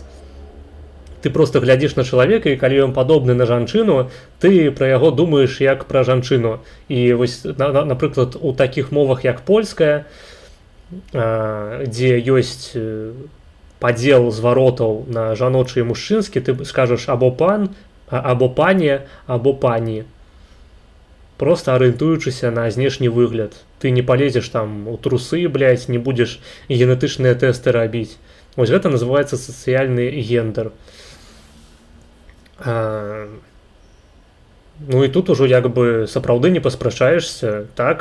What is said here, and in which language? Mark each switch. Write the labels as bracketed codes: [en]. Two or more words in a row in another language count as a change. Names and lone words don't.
[be] Ты проста глядзіш на чалавека, і калі ён падобны на жанчыну, ты пра яго думаеш як пра жанчыну. І вось, напрыклад, у такіх мовах, як польская, дзе ёсць падзел зваротаў на жаночы і мужчынскі, ты скажаш або пан, або пане, або пані. Проста арыентуючыся на знешні выгляд. Ты не палезеш там у трусы, блядь, не будзеш генетычныя тэсты рабіць. Вось гэта называецца сацыяльны гендер. Ну і тут ужо як бы сапраўды не паспрачаешся, так?